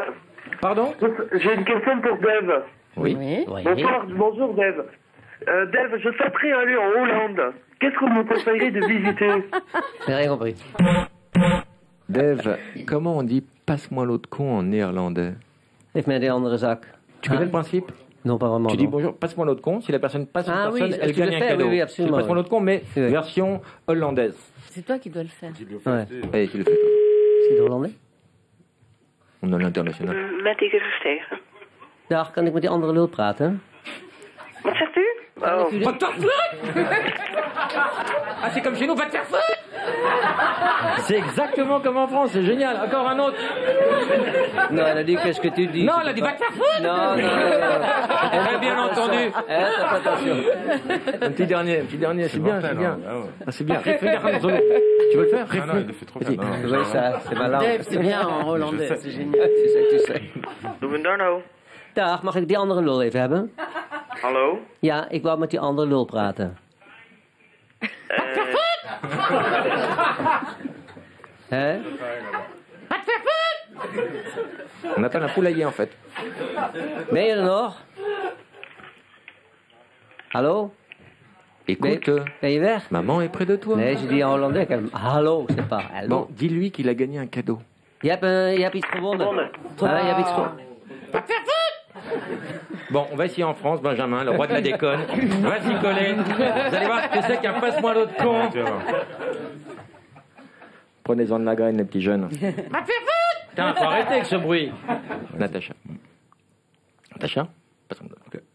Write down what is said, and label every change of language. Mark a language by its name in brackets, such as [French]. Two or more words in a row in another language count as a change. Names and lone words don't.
[French] Pardon? J'ai une question pour Dave. Oui. Bonsoir, bonjour Dave. Dave, je souhaiterais aller en Hollande. Qu'est-ce que vous me conseillez de visiter? J'ai rien compris. Dave, comment on dit passe-moi l'autre con en néerlandais? [Dutch] Geef mij die andere zak. [French] Tu connais le principe? Non, pas vraiment. Tu dis non. bonjour, passe-moi l'autre con. Si la personne passe une Ah oui, personne, est-ce elle que tu gagne le un fais? cadeau. Oui, oui, C'est absolument, passe-moi oui. l'autre con, mais Oui. version hollandaise. C'est toi qui dois le faire. Ouais. Allez, tu le fais. Toi. C'est hollandais? On a l'international. [Dutch] Met die gelusteeg. Dag, kan ik met die andere lul praten? Wat zegt u? [French] Va te faire foutre! Ah, c'est comme chez nous, va te faire foutre! C'est exactement comme en France, c'est génial. Encore un autre. Non, elle a dit qu'est-ce que tu dis? Non, elle a dit va te faire foutre! Non. Très bien entendu. T'as pas attention. Un petit dernier, c'est bien, c'est bien. Ah ouais. Ah, c'est bien. Regarde, Zolo. Tu veux le faire? Non, non, il le fait trop bien. Non, Oui, ça, c'est ma langue. Dave, c'est bien en hollandais, c'est génial. Tu sais, tu sais. Darno. [Dutch] Dag, mag ik die andere lul even hebben? Hallo? Ja, ik wou met die andere lul praten. Hè? [French] On attend un poulailler en fait. [Dutch] Ben je er nog? Hallo? [French] Écoute, [Dutch] Ben je weg? [French] maman est près de toi. [Dutch] Nee, ze die [French] en hollandais. Hallo, c'est pas hallo. Bon, dis-lui qu'il a gagné un cadeau. [Dutch] Je hebt iets gewonnen. Ah, je hebt iets gewonnen. [French] Bon, on va essayer en France, Benjamin, le roi de la déconne. Va s'y coller. Vous allez voir ce que c'est qu'un passe-moi l'autre con. Prenez-en de la graine, les petits jeunes. Putain, faut arrêter avec ce bruit. Natacha. Natacha? Passe-moi l'autre. Ok.